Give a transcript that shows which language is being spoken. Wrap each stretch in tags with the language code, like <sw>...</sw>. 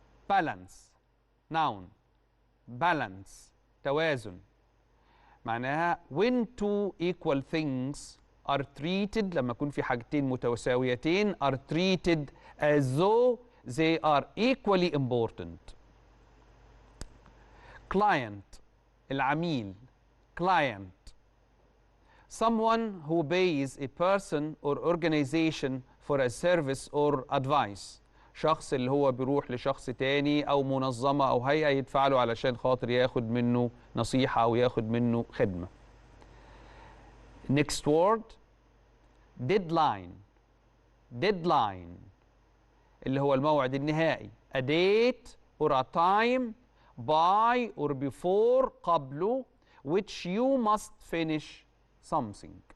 <en>balance noun. balance</en> <ar>توازن معناها</ar> <en>when two equal things are treated،</en> <ar>لما يكون في حاجتين متساويتين</ar> <en>are treated as though they are equally important. client العميل. client someone who pays a person or organization for a service or advice،</en> <ar>شخص اللي هو بيروح لشخص تاني أو منظمة أو هيئة يدفع له علشان خاطر ياخد منه نصيحة أو ياخد منه خدمة.</ar> <en>next word deadline. deadline</en> <ar>اللي هو الموعد النهائي،</ar> <en>a date or a time by or before قبله which you must finish something.</en>